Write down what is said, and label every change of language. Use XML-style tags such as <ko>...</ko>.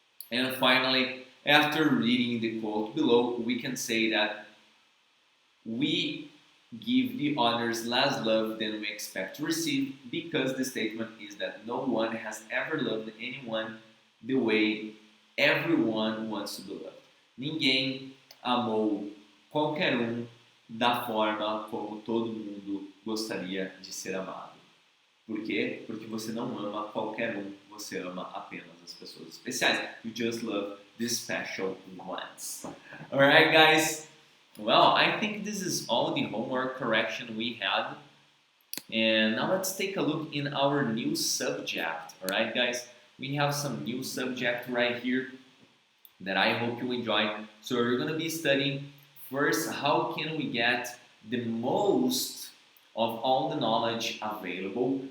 <en>And finally, after reading the quote below, we can say that we give the others less love than we expect to receive, because the statement is that no one has ever loved anyone the way everyone wants to be loved.</en> <pt>Ninguém amou qualquer da forma como todo mundo gostaria de ser amado. Por quê? Porque você não ama qualquer você ama apenas as pessoas especiais.</pt> <en>You just love the special ones. Alright, guys? Well, I think this is all the homework correction we had. And now let's take a look in our new subject. Alright guys, we have some new subject right here that I hope you enjoy. So we're going to be studying first how can we get the most of all the knowledge available.</en>